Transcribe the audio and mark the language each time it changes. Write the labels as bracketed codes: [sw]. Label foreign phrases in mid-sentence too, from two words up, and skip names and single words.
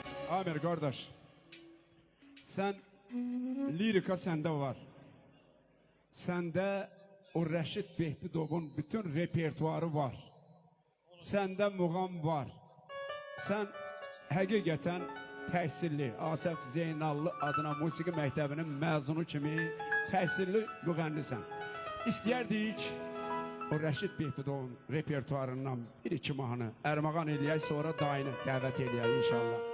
[tr] Amir kardeş, sen lirika sende var. Sende o Reşit Behtidov'un bütün repertuarı var. Sende muğam var. [az] Sen həqiqətən təhsilli, Asəf Zeynallı adına musiqi məktəbinin məzunu kimi təhsilli müğənnisən. İstəyərdik o Reşit Behtidov'un repertuarından bir-iki mahnı ərmağan eləyək, sonra dayını dəvət eləyək inşallah.